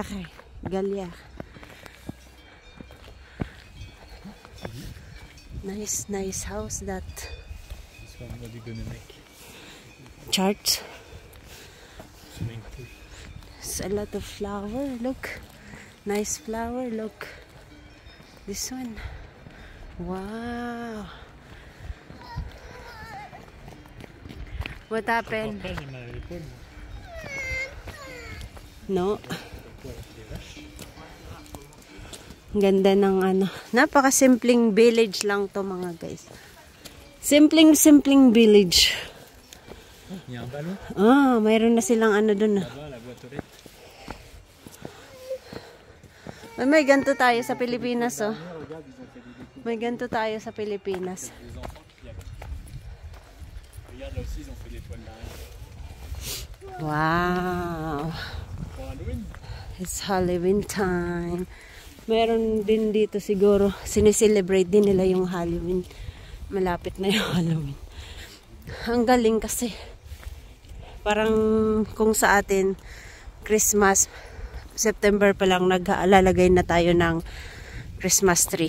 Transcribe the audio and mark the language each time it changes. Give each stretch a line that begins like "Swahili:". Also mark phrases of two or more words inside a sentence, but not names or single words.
English: Gallière. Nice house that. This one, what are you gonna make? Church. Swimming pool. There's a lot of flower. Look. Nice flower. Look. This one. Wow. What happened?
French: Après, j'ai mal à l'épaule.
Filipino: No. Ganda ng ano. Napaka-simpleng village lang to mga guys. Simpleng village.
French: Il y a un ballon.
Filipino: Mayroon na silang ano dun.
French: Là-bas, la boîte aux lettres.
Filipino: May ganito tayo sa Pilipinas, oh. May ganito tayo sa Pilipinas.
French: Regarde, là aussi, ils ont fait des toiles d'araignée. Wow. Pour Halloween.
English: It's Halloween time.
Filipino: Meron din dito siguro, sineselebrate din nila yung Halloween. Malapit na yung Halloween. Ang galing kasi. Parang kung sa atin, Christmas, September pa lang nag-aalalagay na tayo ng
English: Christmas tree.